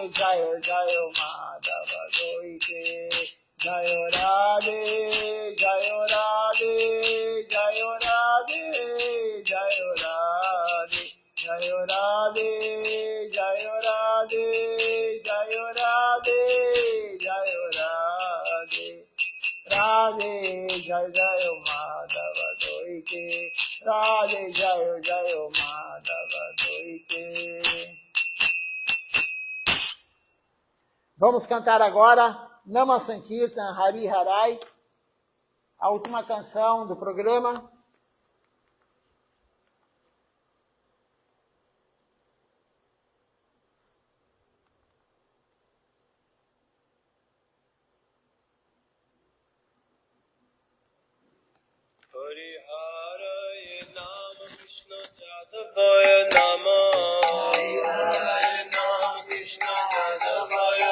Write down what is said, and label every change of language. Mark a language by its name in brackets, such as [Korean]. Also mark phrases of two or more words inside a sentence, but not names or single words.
[Bangla] জয় জয় মাধব দইতে জয় রাধে জয় রাধে জয় রাধে জয় রাধে জয় রাধে জয় রাধে জয় রাধে জয় রাধে রাধে জয় জয় মাধব দইতে রাধে জয় জয় মাধব দইতে. [Portuguese] Vamos cantar agora Nama Sankirtan Hari Harai, a última canção do programa. [Sanskrit] Hari Harai Nama Krishna Jadavaya Nama Hari Harai Nama Krishna Jadavaya